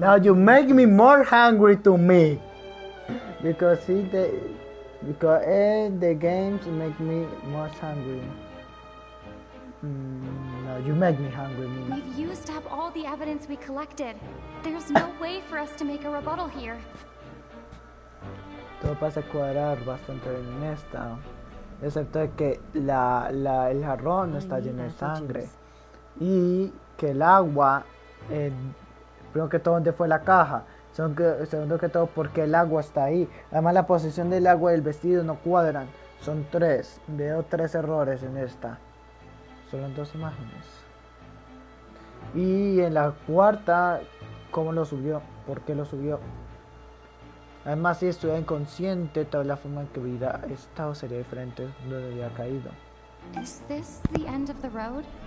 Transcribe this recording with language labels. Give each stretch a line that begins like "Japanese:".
English: Now you make me more hungry to me. Because the games make me more hungry. No, you make me hungry. We've used up all the evidence we collected. There's no way for us to make a rebuttal here.
Spanish: Todo pasa a cuadrar bastante bien en esta. Excepto que el jarrón no está lleno de sangre. Y que el agua, primero que todo, ¿dónde fue la caja? Segundo que todo, porque el agua está ahí. Además, la posición del agua y el vestido no cuadran. Son tres. Veo tres errores en esta. Solo en dos imágenes. Y en la cuarta, ¿cómo lo subió? ¿Por qué lo subió? Además, si estuviera inconsciente, toda la forma en que hubiera estado sería diferente, no había caído.
English: Is this the end of the road?